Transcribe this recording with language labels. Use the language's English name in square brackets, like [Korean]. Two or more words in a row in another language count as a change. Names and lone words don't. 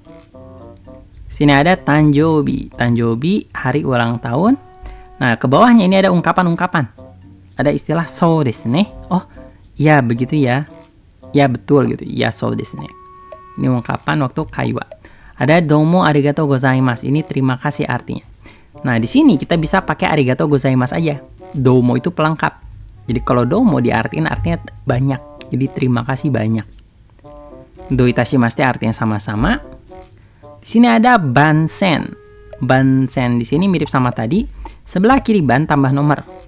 [Indonesian] Sini ada tanjobi. Tanjobi hari ulang tahun. Nah, ke bawahnya ini ada ungkapan-ungkapan. Ada istilah [Japanese] そうですね. [Indonesian] Oh, ya begitu ya. Ya betul gitu. Ya [Japanese] そうですね. [Indonesian] Ini ungkapan waktu kaiwa. [Japanese] Ada どうもありがとうございます. [Indonesian] Ini terima kasih artinya. Nah, di sini kita bisa pakai [Japanese] ありがとうございます [Indonesian] aja. Domo itu pelengkap. Jadi kalau domo diartiin artinya banyak. Jadi terima kasih banyak. [Japanese] どういたします [Indonesian] artinya sama-sama. Di sini ada bansen. Bansen di sini mirip sama tadi. Sebelah kiri ban tambah nomor.